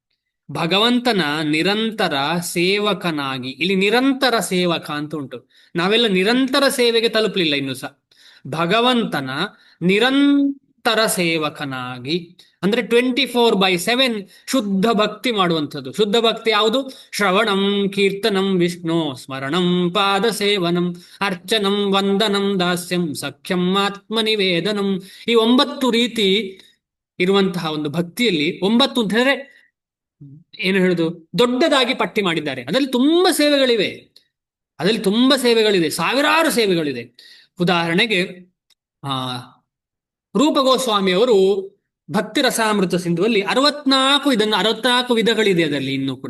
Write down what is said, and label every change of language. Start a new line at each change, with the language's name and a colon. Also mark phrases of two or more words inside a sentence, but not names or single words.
Kannada: ಭಗವಂತನ ನಿರಂತರ ಸೇವಕನಾಗಿ, ಇಲ್ಲಿ ನಿರಂತರ ಸೇವಕ ಅಂತ ಉಂಟು, ನಾವೆಲ್ಲ ನಿರಂತರ ಸೇವೆಗೆ ತಲುಪಲಿಲ್ಲ ಇನ್ನು ಸಹ. ಭಗವಂತನ ನಿರಂತರ ಸೇವಕನಾಗಿ ಅಂದ್ರೆ 24/7 ಶುದ್ಧ ಭಕ್ತಿ ಮಾಡುವಂಥದ್ದು. ಶುದ್ಧ ಭಕ್ತಿ ಯಾವುದು?
Sanskrit: ಶ್ರವಣಂ ಕೀರ್ತನಂ ವಿಷ್ಣು ಸ್ಮರಣಂ ಪಾದ ಸೇವನಂ ಅರ್ಚನಂ ವಂದನಂ ದಾಸ್ಯಂ ಸಖ್ಯಂ ಆತ್ಮನಿವೇದನಂ.
Kannada: ಈ 9 ರೀತಿ ಇರುವಂತಹ ಒಂದು ಭಕ್ತಿಯಲ್ಲಿ 9 ಅಂತ ಹೇಳಿದ್ರೆ ಏನು ಹೇಳುದು, ದೊಡ್ಡದಾಗಿ ಪಟ್ಟಿ ಮಾಡಿದ್ದಾರೆ. ಅದರಲ್ಲಿ ತುಂಬಾ ಸೇವೆಗಳಿವೆ, ಅದರಲ್ಲಿ ತುಂಬಾ ಸೇವೆಗಳಿದೆ, ಸಾವಿರಾರು ಸೇವೆಗಳಿದೆ. ಉದಾಹರಣೆಗೆ ರೂಪ ಗೋಸ್ವಾಮಿಯವರು ಭಕ್ತಿ ರಸಾಮೃತ ಸಿಂಧುವಲ್ಲಿ 64 ವಿಧಗಳಿದೆ ಅದರಲ್ಲಿ ಇನ್ನೂ ಕೂಡ.